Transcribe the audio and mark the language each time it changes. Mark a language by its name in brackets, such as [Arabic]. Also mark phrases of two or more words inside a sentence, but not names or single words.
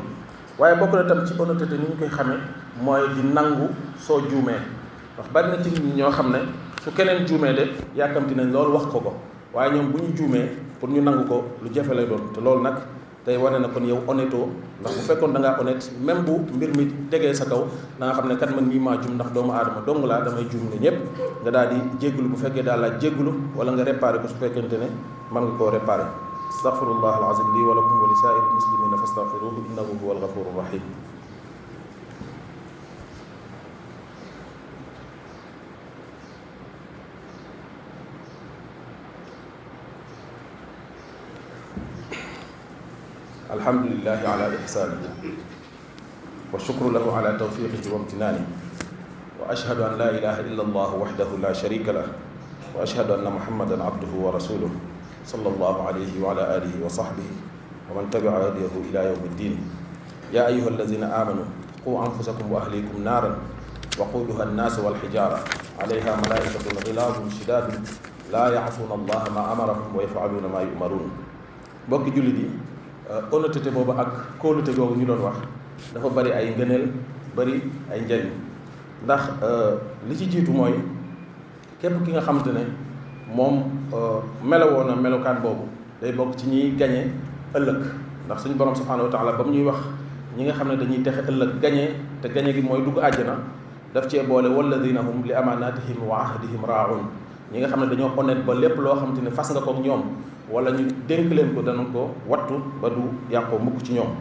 [Wolof] waaye bokk na tam ci honnêteté ni ñu koy xamee mooy di nangu soo juumee ndax bari na ci nit ñoo xam ne su keneen juumee de yàkkamti nañ loolu wax ko waaye ñoom bu ñu juumee pour ñu nangu ko lu jafe lay doon te loolu nag tey wane na kon yow honnêtoo ndax bu fekkoon da ngaa [French] honnête même [Wolof] bu mbir mi tegee sa kaw da nga xam ne kat man nii maa juum ndax doomu aadama dong laa damay juum ne ñëpp nga daal di jéggulu bu fekkee daal laa jéggulu wala nga réparé ko su fekkente ne mën nga koo réparé. [Arabic] أستغفر الله العظيم لي ولكم ولسائر المسلمين فاستغفروه إنه هو الغفور الرحيم. الحمد لله على إحسانه والشكر له على توفيقه وامتنانه وأشهد أن لا إله إلا الله وحده لا شريك له وأشهد أن محمدا عبده ورسوله صلى الله عليه وعلى آله وصحبه ومن تبع هداه إلى يوم الدين. يا أيها الذين آمنوا قوا أنفسكم وأهليكم نارا وقودها الناس والحجارة عليها ملائكة غلاظ شداد لا يعصون الله ما أمرهم ويفعلون ما يؤمرون. [Wolof] mbokki jullit yi honnêteté boobu ak kóolute googu ñu doon wax dafa bari ay ngëneel bari ay njariñ ndax li ci jiitu mooy képp ki nga xamante ne moom melowoo na melokaan boobu day bokk ci ñiy gañe ëllëg ndax suñu borom [Arabic] سبحانه وتعالى [Wolof] ba mu ñuy wax ñi nga xam ne dañuy texe ëllëg gañe te gañe gi mooy dugg àjjana daf cee boole [Arabic] والذين هم لأماناتهم وعهدهم راعون [Wolof] ñi nga xam ne dañoo honnête ba lépp loo xamante ne fas nga ko ak ñoom wala ñu dénk leen ko danañ ko wattu ba du yàqoo mukk ci ñoom.